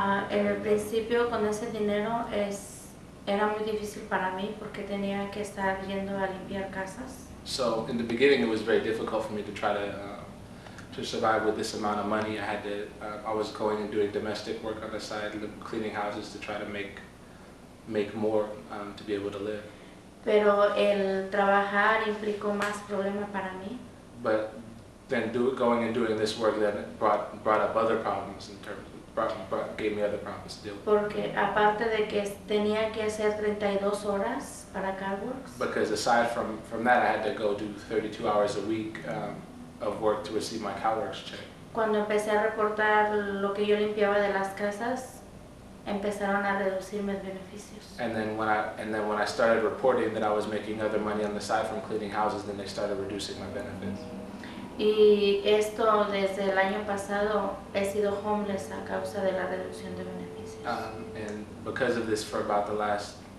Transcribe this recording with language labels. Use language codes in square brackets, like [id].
[es] En el principio con ese dinero era muy difícil para mí porque tenía que estar yendo a limpiar casas. [en] So in the beginning it was very difficult for me to try to survive with this amount of money. I was going and doing domestic work on the side, cleaning houses to try to make more to be able to live. [es] Pero el trabajar implicó más problemas para mí. [en] But then going and doing this work then brought up other problems in terms of, gave me other problems to deal with. [es] Porque aparte de que tenía que hacer 32 horas para CalWorks, [en] Because aside from that, I had to go do 32 hours a week of work to receive my CalWorks check. [es] cuando empecé a reportar lo que yo limpiaba de las casas, empezaron a reducir mis beneficios. [en] And then when I started reporting that I was making other money on the side from cleaning houses, then they started reducing my benefits. [es] Y esto desde el año pasado he sido homeless a causa de la reducción de beneficios. [en] And because of this for about the last,